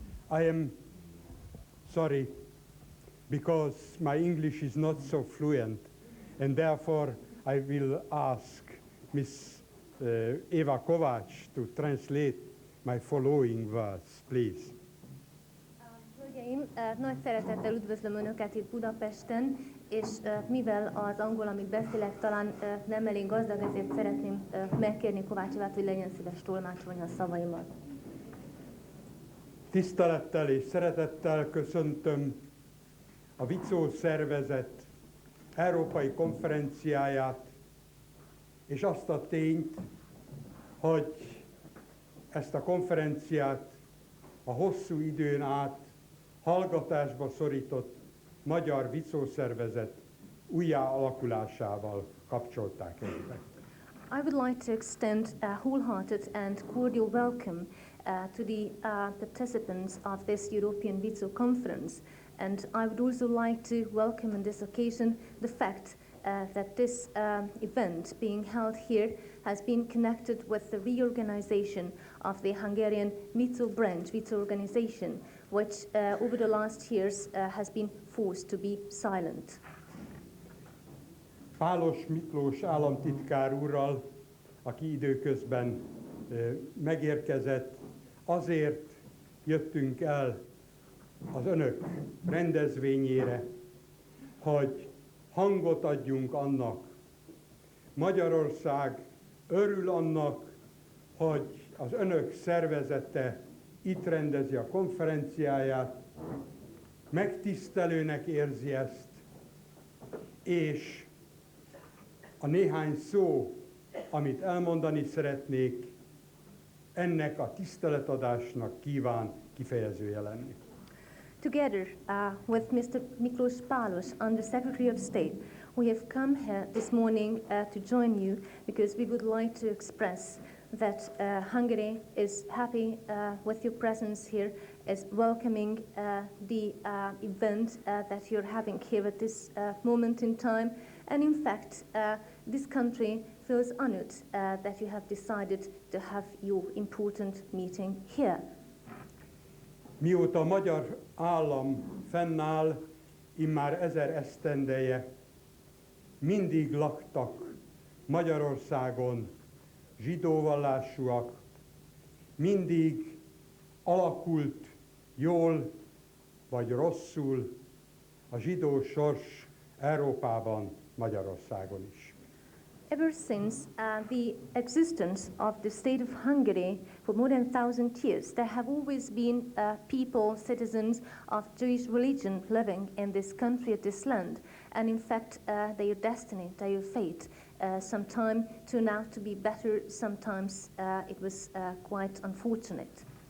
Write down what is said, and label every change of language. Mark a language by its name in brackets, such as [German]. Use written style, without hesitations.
[English] I am sorry because my English is not so fluent, and therefore I will ask Ms. Eva Kovács to translate my following words, please. [Hungarian] Hölgyeim, nagy szeretettel üdvözlöm Önöket itt Budapesten, és mivel az angol, amit beszélek, talán nem elég gazdag, ezért szeretném megkérni Kovács Evát, hogy legyen szíves tolmácsolni a szavaimat. Tisztelettel és szeretettel köszöntöm a Wizo szervezet európai konferenciáját, és azt a tényt, hogy ezt a konferenciát a hosszú időn át hallgatásba szorított magyar Wizo szervezet újjáalakulásával kapcsolták egybe. [English] I would like to extend a wholehearted and cordial welcome to the participants of this European Wizo conference, and I would also like to welcome on this occasion the fact that this event being held here has been connected with the reorganization of the Hungarian Wizo branch, Wizo organization, which over the last years has been forced to be silent. [Hungarian] Pálos Miklós államtitkár úrral, aki időközben megérkezett, azért jöttünk el az önök rendezvényére, hogy hangot adjunk annak. Magyarország örül annak, hogy az önök szervezete itt rendezi a konferenciáját, megtisztelőnek érzi ezt, és a néhány szó, amit elmondani szeretnék, ennek a tiszteletadásnak kíván kifejezője lenni. [English] Together with Mr. Miklós Pálos, Under-Secretary of State, we have come here this morning to join you because we would like to express that Hungary is happy with your presence here, is welcoming the event that you're having here at this moment in time. And in fact, this country feels honored that you have decided to have your important meeting here. [Hungarian] Mióta a magyar állam fennáll, immár 1000 esztendeje, mindig laktak Magyarországon zsidó vallásúak, mindig alakult jól vagy rosszul a zsidó sors Európában, Magyarországon is. [English] Ever since the existence of the state of Hungary for more than 1000 years, there have always been people, citizens of Jewish religion living in this country, at this land. And in fact, their destiny, their fate, sometime turned out to be better, sometimes it was quite unfortunate.